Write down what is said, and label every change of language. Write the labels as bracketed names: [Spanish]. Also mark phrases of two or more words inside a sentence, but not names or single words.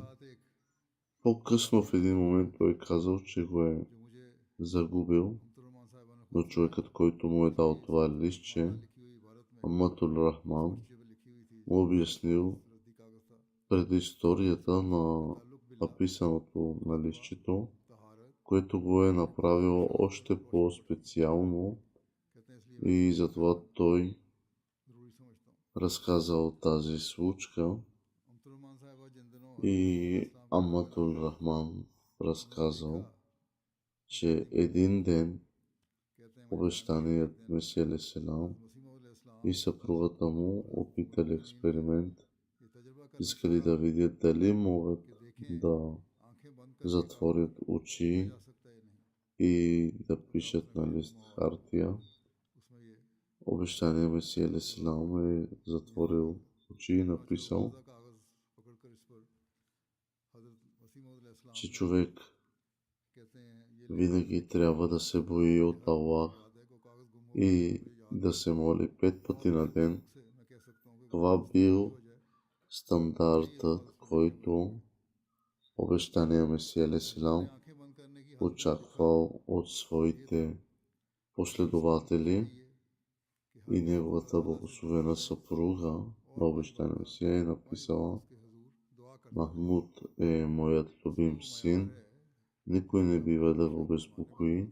[Bulgarian] По-късно в един момент той е казал, че го е загубил, но човекът, който му е дал това листче, Аматул Рахман, му обяснил предисторията на написаното на листчето, което го е направило още по-специално, и затова той разказал тази случка и Аматул Рахман разказал, че един ден обещаният Месия [Arabic] عليه السلام [Bulgarian] и съпругата му опитали експеримент, искали да видят дали могат да затворят очи и да пишат на лист хартия. Обещания Месия [Arabic] عليه السلام [Bulgarian] е затворил очи и написал, че човек винаги трябва да се бои от Аллах и да се моли 5 пъти на ден. Това бил стандартът, който обещания Месия [Arabic] عليه السلام [Bulgarian] очаквал от своите последователи, и неговата благословена съпруга на обещания Месия е написала: Махмуд е моят любим син, никой не бива да го безпокои.